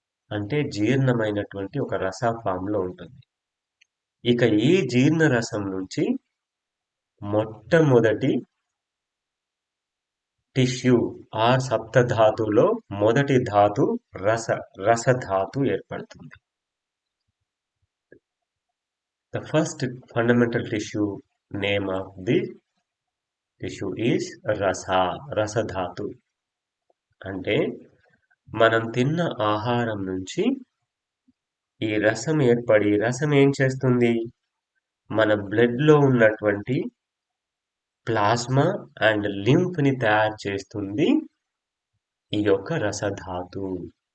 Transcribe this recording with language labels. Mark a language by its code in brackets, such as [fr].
[te] అంటే జీర్ణమైనటువంటి ఒక రస ఫామ్‌లో ఉంటుంది. ఇక ఈ జీర్ణరసం నుంచి మొట్టమొదటి టిష్యూ ఆర్ సప్తధాతులో మొదటి ధాతు రసధాతు ఏర్పడుతుంది. [en] The first fundamental tissue name of the tissue is రసధాతు. [te] అంటే మనం తిన్న ఆహారం నుంచి ఈ రసం ఏర్పడి రసం ఏం చేస్తుంది? మన బ్లడ్‌లో ఉన్నటువంటి ప్లాస్మా అండ్ లింఫ్‌ని తయారు చేస్తుంది ఈ యొక్క రసధాతు.